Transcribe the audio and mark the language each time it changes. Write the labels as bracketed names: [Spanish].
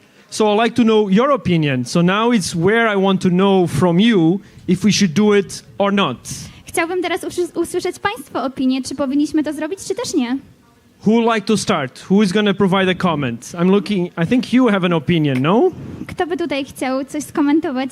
[English] So I'd like to know your opinion. So now it's where I want to know from you if we should do it or not. [Polish] Chciałbym teraz usłyszeć Państwa opinię, czy powinniśmy to zrobić, czy też nie. [English] Who would like to start? Who is going to provide a comment? I think you have an opinion, no? [Polish] Kto by tutaj chciał coś skomentować?